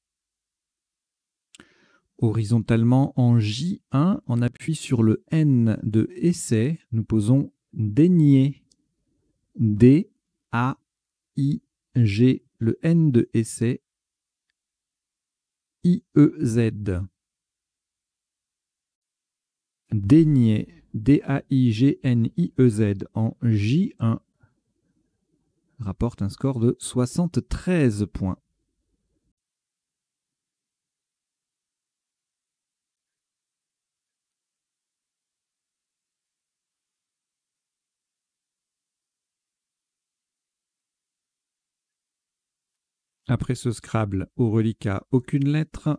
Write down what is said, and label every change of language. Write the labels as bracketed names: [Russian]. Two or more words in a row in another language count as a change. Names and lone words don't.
[French] Horizontalement en J1, on appuie sur le N de essai. Nous posons dénier. D-A-I-G, le N de essai. I-E-Z. Dénier. D-A-I-G-N-I-E-Z en J1 rapporte un score de 73 points. Après ce Scrabble au reliquat, aucune lettre.